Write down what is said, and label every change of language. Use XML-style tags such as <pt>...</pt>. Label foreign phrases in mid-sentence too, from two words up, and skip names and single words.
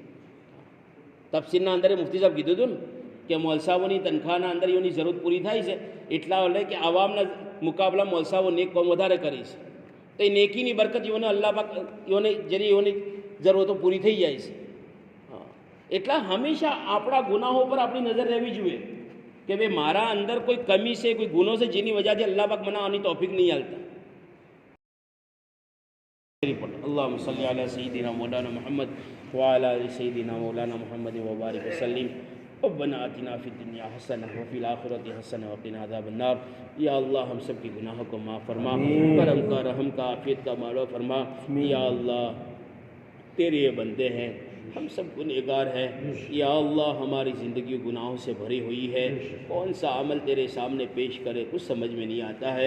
<gu>તફસીરના અંદર મુફ્તી સાહેબ કીધું હતું ને કે મોલસાઓની તનખ્વાહના અંદર એની જરૂરત પૂરી થાય છે એટલા એટલે કે આવામના મુકાબલા મોલસાઓ નેક કામ વધારે કરે છે. તો એ નેકીની બરકત યોને અલ્લાહ પાક યોને જરી યોની જરૂરતો પૂરી થઈ જાય છે. હા, એટલા હંમેશા આપણા ગુનાહો પર આપણી નજર રહેવી જોઈએ કે ભાઈ મારા અંદર કોઈ કમી છે, કોઈ ગુનો છે જેની વજહથી અલ્લાહ પાક મને આની તૌફીક નહીં આલતા.</gu> <ar>اللهم صل على سيدنا مولانا محمد وعلى آل سيدنا مولانا محمد وبارك وسلم. ربنا آتنا فی الدنیا حسنہ وفی الآخرۃ حسنہ وقنا عذاب النار.</ar> <ur>یا اللہ ہم سب کے گناہوں کو معاف فرما، کرم کا، رحم کا، عافیت کا معلوم فرما. یا اللہ تیرے یہ بندے ہیں، ہم سب گنہگار ہیں. یا اللہ ہماری زندگی گناہوں سے بھری ہوئی ہے، کون سا عمل تیرے سامنے پیش کرے کچھ سمجھ میں نہیں آتا ہے.</ur>